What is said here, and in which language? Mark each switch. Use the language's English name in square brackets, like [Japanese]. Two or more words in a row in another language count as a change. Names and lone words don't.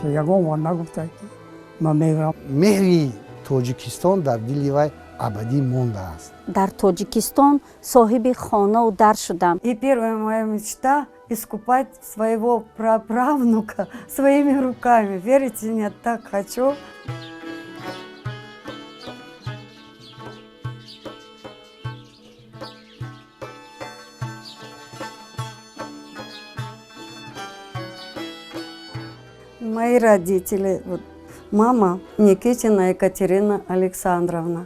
[Tajik] ягон ва нагуфтад ки ман меравам. меҳри тоҷикистон дар дили вай абадӣ мондааст. Дар Тоҷикистон соҳиби хонау дар шудам. [Russian] И первая моя мечта – искупать своего праправнука своими руками. Верите, нет, так хочу. Мои родители, вот, мама Никитина Екатерина Александровна.